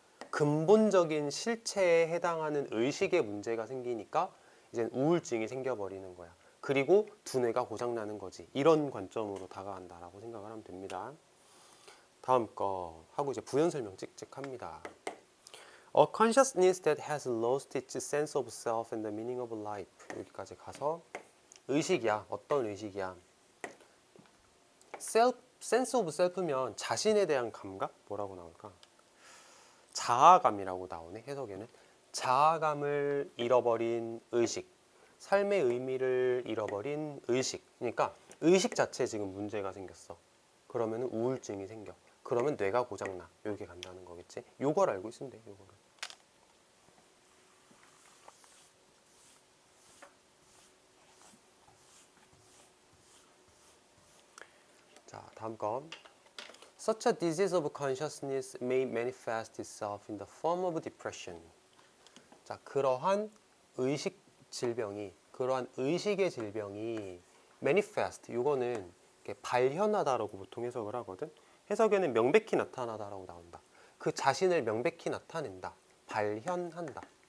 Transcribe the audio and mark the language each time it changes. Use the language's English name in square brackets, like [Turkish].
[Korean] 근본적인 실체에 해당하는 의식에 문제가 생기니까 이제 우울증이 생겨버리는 거야. 그리고 두뇌가 고장나는 거지. 이런 관점으로 다가간다라고 생각을 하면 됩니다. 다음 거 하고 이제 부연 설명 찍찍 합니다. [English] A consciousness that has lost its sense of self and the meaning of life. [Korean] 여기까지 가서 의식이야. 어떤 의식이야? sense of self면 자신에 대한 감각? 뭐라고 나올까? 자아감이라고 나오네, 해석에는. 자아감을 잃어버린 의식, 삶의 의미를 잃어버린 의식. 그러니까 의식 자체에 지금 문제가 생겼어. 그러면 우울증이 생겨. 그러면 뇌가 고장나. 이렇게 간다는 거겠지. 요걸 알고 있으면 돼, 요거를. 자, 다음 거. [English] Such a disease of consciousness may manifest itself in the form of depression. [Korean] 자, 그러한 의식 질병이, 그러한 의식의 질병이 manifest, 이거는 발현하다라고 보통 해석을 하거든. 해석에는 명백히 나타나다라고 나온다. 그 자신을 명백히 나타낸다. 발현한다.